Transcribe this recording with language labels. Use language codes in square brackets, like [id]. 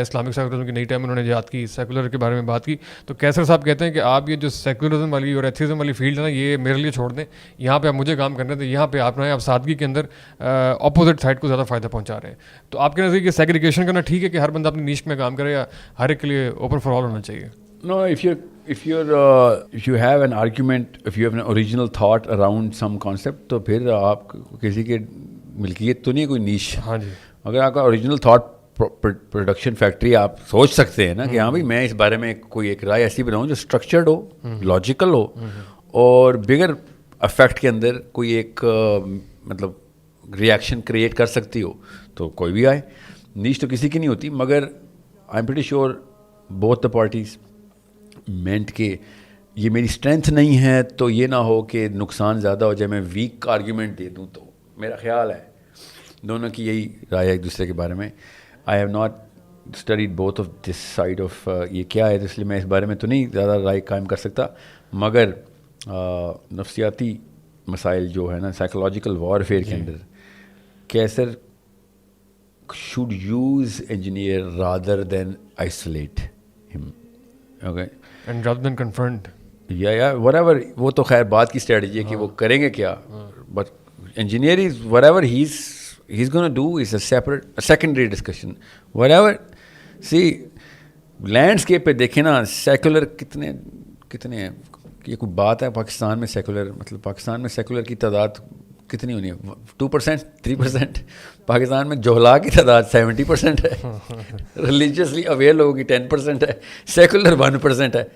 [ur] Islamic secularism کی نئی time انہوں نے یاد کی, سیکولر کے بارے میں بات کی. تو کیسر صاحب کہتے ہیں کہ آپ یہ جو سیکولرزم والی اور ایتھیزم والی فیلڈ ہے نا, یہ میرے لیے چھوڑ دیں, یہاں پہ آپ مجھے کام کرنے دیں, یہاں پہ آپ نہ آپ سادگی کے اندر اپوزٹ سائڈ کو زیادہ فائدہ پہنچا رہے ہیں. تو آپ کے نزدیک یہ سیگریگیشن کرنا ٹھیک ہے کہ ہر بندہ اپنی نیش میں کام کرے, یا ہر ایک کے لیے اوپن فار آل ہونا چاہیے؟ [en] No, if you have an argument, if you have an original thought around some concept, [ur] تو پھر آپ کسی کے ملکیت تو نہیں کوئی نیش. ہاں جی, اگر آپ کا اوریجنل تھاٹ پروڈکشن فیکٹری آپ سوچ سکتے ہیں نا کہ ہاں بھائی میں اس بارے میں کوئی ایک رائے ایسی بناؤں جو اسٹرکچرڈ ہو, لاجیکل ہو, اور بگر افیکٹ کے اندر کوئی ایک مطلب ریئیکشن کریٹ کر سکتی ہو, تو کوئی بھی آئے. نیش تو کسی کی نہیں ہوتی, مگر [en] I am pretty sure both the parties meant [ur] کہ یہ میری اسٹرینتھ نہیں ہے تو یہ نہ ہو کہ نقصان زیادہ ہو جائے, میں ویک آرگیومنٹ دے دوں. تو میرا خیال ہے دونوں کی یہی رائے ہے ایک دوسرے کے بارے میں. [en] I have not studied both of this side of [ur] یہ کیا ہے, تو اس لیے میں اس بارے میں تو نہیں زیادہ رائے قائم کر سکتا. مگر نفسیاتی مسائل جو ہے نا, سائیکولوجیکل وارفیئر کے اندر, کیسر [en] should use engineer rather than isolate him. Okay. and rather than confront. Yeah, whatever. [ur] وہ تو خیر بات کی اسٹریٹجی ہے کہ وہ کریں گے کیا. [en] But engineer is whatever he's going to do is a secondary discussion. Whatever. [ur] See, landscape پہ دیکھیں نا, سیکولر کتنے ہیں. یہ کوئی بات ہے پاکستان میں سیکولر, مطلب پاکستان میں سیکولر کی تعداد کتنی ہونی ہے؟ 2%, 3%. پاکستان میں جوہلا کی تعداد 70% ہے, ریلیجیسلی اویئر لوگوں کی 10% ہے, سیکولر 1% ہے.